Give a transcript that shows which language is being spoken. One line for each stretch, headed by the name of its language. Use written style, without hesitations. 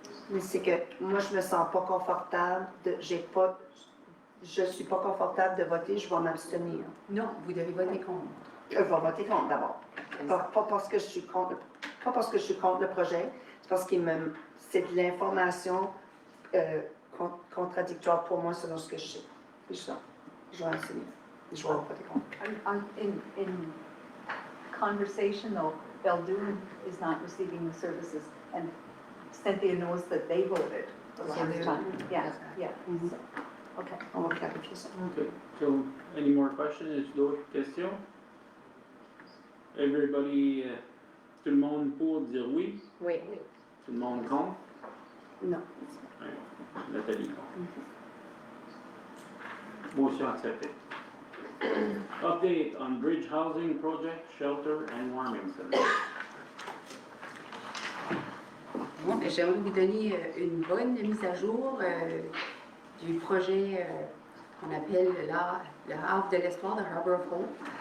French: mais c'est que moi, je me sens pas confortable. Je suis pas confortable de voter, je vais m'abstenir. Non, vous devez voter contre. Je vais voter contre d'abord. Pas parce que je suis contre le projet, c'est parce que c'est de l'information contradictoire pour moi selon ce que je sais. C'est ça. Je vais enseigner. Je vais voter contre.
English: In conversation though, Beldoon is not receiving the services and Cynthia knows that they voted the last time. Yeah, yeah. Mhm. So, okay.
French: On va clarifier ça.
English: Okay, so any more questions?
French: Est-ce d'autres questions?
English: Everybody,
French: tout le monde pour dire oui? Oui. Tout le monde contre? Non. Nathalie contre. Motion acceptée.
English: Update on bridge housing project, shelter and warming center.
French: Bon, ben, j'aimerais vous donner une bonne mise à jour du projet qu'on appelle le Havre de l'Espoir, the Harbor of Hope.